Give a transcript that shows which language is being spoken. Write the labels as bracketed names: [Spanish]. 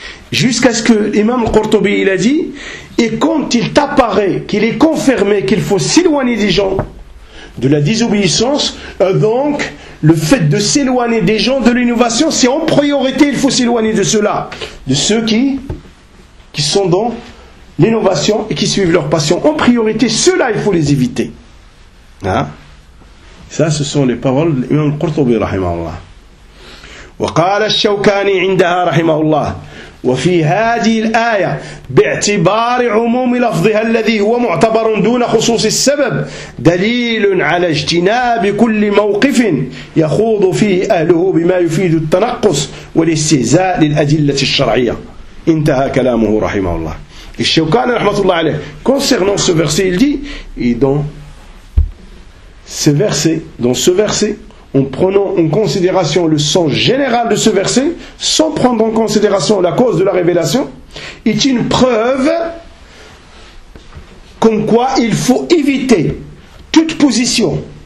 [French] Jusqu'à ce que l'imam Qurtubi il a dit, et quand il t'apparaît qu'il est confirmé qu'il faut s'éloigner des gens de la désobéissance, donc le fait de s'éloigner des gens de l'innovation, c'est en priorité, il faut s'éloigner de ceux-là, de ceux qui sont dans l'innovation et qui suivent leur passion. En priorité, ceux-là, il faut les éviter. Hein? Ça, ce sont les paroles de l'imam Qurtubi, rahimahullah. [Arabic] Wa qala al-Shawkani indaha, rahimahullah. وفي هذه الآية باعتبار عموم لفظها الذي هو معتبر دون خصوص السبب دليل على اجتناب كل موقف يخوض فيه أهله بما يفيد التنقص والاستهزاء للأدلة الشرعية. انتهى كلامه رحمه الله. [French] الشوكاني رحمه الله عليه concernant ce verset il dit, et dans ce verset en prenant en considération le sens général de ce verset, sans prendre en considération la cause de la révélation, est une preuve comme quoi il faut éviter toute position.